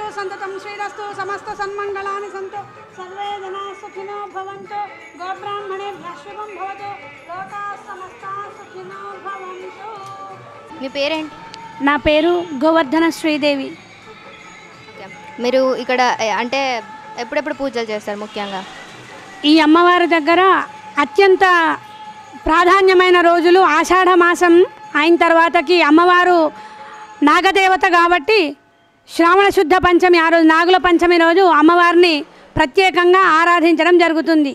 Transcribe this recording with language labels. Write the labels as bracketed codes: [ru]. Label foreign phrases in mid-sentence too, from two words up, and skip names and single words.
[sa] संततं श्रीरस्तु समस्त सन्मंगलानि सन्तु सर्वे जनाः सुखिनो भवन्तु गोब्राह्मणेभ्यः शुभं भवतु लोकाः समस्ताः सुखिनो भवन्तु. [te] మీ పేరేంటి? నా పేరు గోవర్ధన శ్రీదేవి. మీరు ఇక్కడ అంటే ఎప్పుడెప్పుడు పూజలు చేస్తారు? ముఖ్యంగా ఈ అమ్మవారి దగ్గర అత్యంత ప్రాధాన్యమైన రోజులు ఆషాఢ మాసం అయిన తర్వాతకి అమ్మవారు నాగదేవత కాబట్టి శ్రావణ శుద్ధ పంచమి, ఆ రోజు నాగుల పంచమి రోజు అమ్మవారిని ప్రత్యేకంగా ఆరాధించడం జరుగుతుంది.